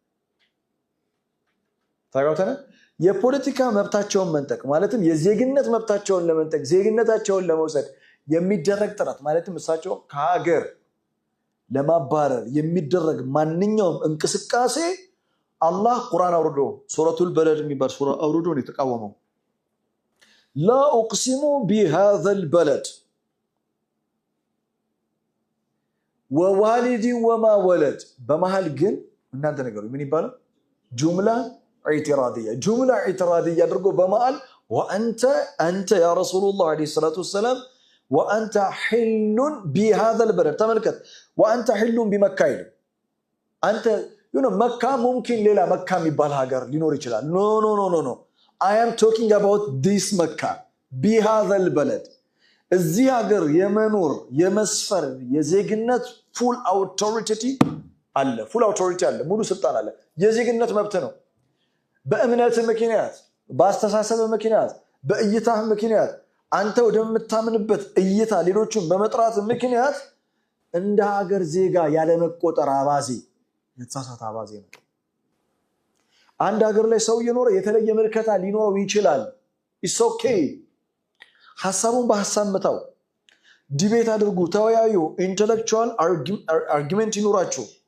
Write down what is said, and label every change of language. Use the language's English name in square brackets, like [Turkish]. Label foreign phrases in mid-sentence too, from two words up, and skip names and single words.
[Amharic] ታውቃለህ የፖለቲካ መብታቸውን መንጠቅ ማለትም የዜግነት መብታቸውን ለመንጠቅ ዜግነታቸውን ለመውሰድ የሚደረግ ጥረት ማለትም እሳቸው ከሀገር ለማባረር የሚደረግ ማንኛውም እንቅስቃሴ አላህ ቁርአን አውርዶ ሱረቱል በለድ የሚባል ሱራ አውርዶ ነው የተቃወመው [Arabic] لا اقسم بهذا البلد ووالد وما ولد [Amharic] በመሃል ግን እናንተ ነገሩ ምን ይባላል [Arabic] جملة اعتراضية [Amharic] አድርጎ በመሃል [Arabic] وانت يا رسول الله عليه الصلاه والسلام وانت حل بهذا البلد تملكت وانت حل بمكه انت [Amharic] መካ ممكن ሌላ መካ የሚባል ሀገር ሊኖር ይችላል [English] no I am talking about this [Amharic] መካ [Arabic] بهذا البلد [Amharic] እዚህ ሀገር የመኖር የመስፈር የዜግነት [English] full authority [Amharic] አለ ሙሉ ስልጣን አለ የዜግነት መብት ነው በእምነት ምክንያት በአስተሳሰብ ምክንያት በእይታህ ምክንያት አንተ ወደምታምንበት እይታ ሌሎችን በመጥራት ምክንያት እንደ ሀገር ዜጋ ያለ መቆጠር አባዜ የተሳሳተ አባዜ ነው አንድ ሀገር ላይ ሰው እየኖረ የተለየ መልከታ ሊኖረው ይችላል [English] it's okay [Amharic] ሐሳቡን በሐሳብ መታው ዲቤት አድርጉ ተወያዩ [English] intellectual argument [Amharic] ይኖራችሁ